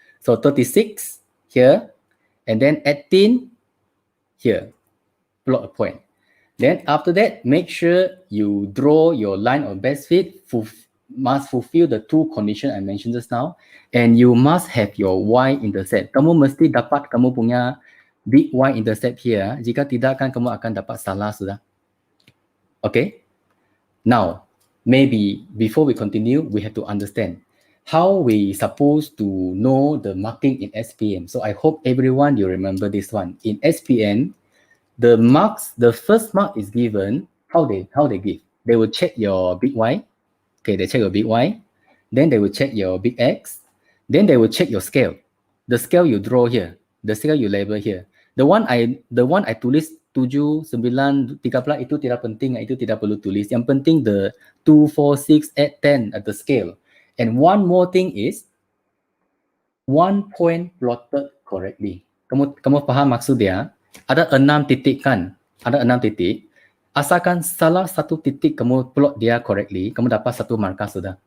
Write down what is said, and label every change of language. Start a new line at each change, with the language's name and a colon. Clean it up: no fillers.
English: So 36 here, and then 18 here, plot a point. Then after that, make sure you draw your line of best fit, must fulfill the two conditions I mentioned just now, and you must have your y-intercept.
Malay: Kamu mesti dapat kamu punya big y-intercept here. Jika tidak, kan kamu akan dapat salah sudah.
English: Okay? Now, maybe before we continue, we have to understand how we supposed to know the marking in SPM. So I hope everyone you remember this one. In SPM, the marks, the first mark is given. How they give? They will check your big Y. Okay, they check your big Y. Then they will check your big X. Then they will check your scale. The scale you draw here. The scale you label here. The one I
Malay: tulis 7, 9, 13 itu tidak penting, itu tidak perlu tulis.
English: Yang penting the 2, 4, 6, 8, 10 at the scale. And one more thing is one point plotted correctly.
Malay: Kamu faham maksud dia? Ada 6 titik kan? Ada 6 titik. Asalkan salah satu titik kamu plot dia correctly, kamu dapat satu markah sudah.